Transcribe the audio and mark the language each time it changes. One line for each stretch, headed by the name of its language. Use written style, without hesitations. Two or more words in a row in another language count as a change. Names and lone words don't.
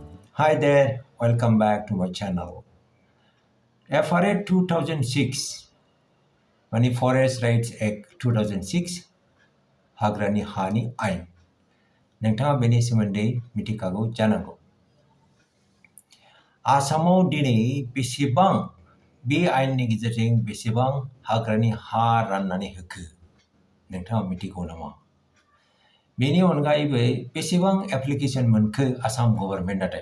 English: Hi there, welcome back to my channel.
Bodo: FRA 2006, Mani Forest Rights Act 2006, Hagrani Hani Ain. Nengtanga beni somoन्दै मिथिखागौ जानांगौ। आसामाव दिनै बेसेबां बे आयेननि गेजेरजों बेसेबां हाग्रानि हा राननानै होखो नोंथाङा मिथिगौ नामा? बेनि अनगायैबो बेसेबां एप्लिकेशन मोनखो आसाम गभर्नमेन्टआ?